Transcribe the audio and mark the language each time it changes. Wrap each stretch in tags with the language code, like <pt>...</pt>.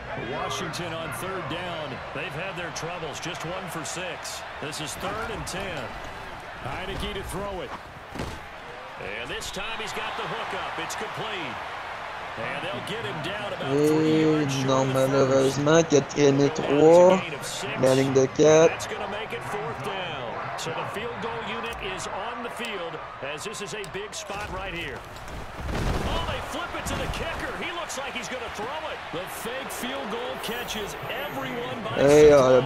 <en>Washington on third down. They've had their troubles. Just 1 for 6. This is 3rd and 10. Heineke to throw it. And this time he's got the hook up. It's complete. And they'll get him down about 3 yards short.</en> <fr>Non, malheureusement, 4e et 3. La ligne de 4.</fr> <en>That's going to make it 4th down. So the field goal unit is on the field as this is a big spot right here. Oh, they flip it to the kicker. He looks like he's going to throw it. The fake field goal catches everyone by surprise.</en>